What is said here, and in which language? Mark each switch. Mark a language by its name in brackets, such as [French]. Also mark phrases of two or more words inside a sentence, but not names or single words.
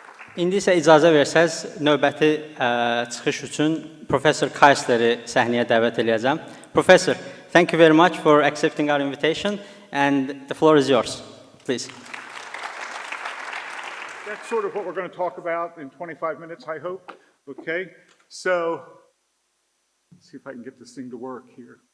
[Azerbaijani] İndi isə icazə versəz, növbəti çıxış üçün Professor Kaisleri səhnəyə dəvət edəcəm. [English] Professor, thank you very much for accepting our invitation, and the floor is yours, please. That's sort of what we're going to talk about in 25 minutes, I hope. Okay, so let's see if I can get this thing to work here.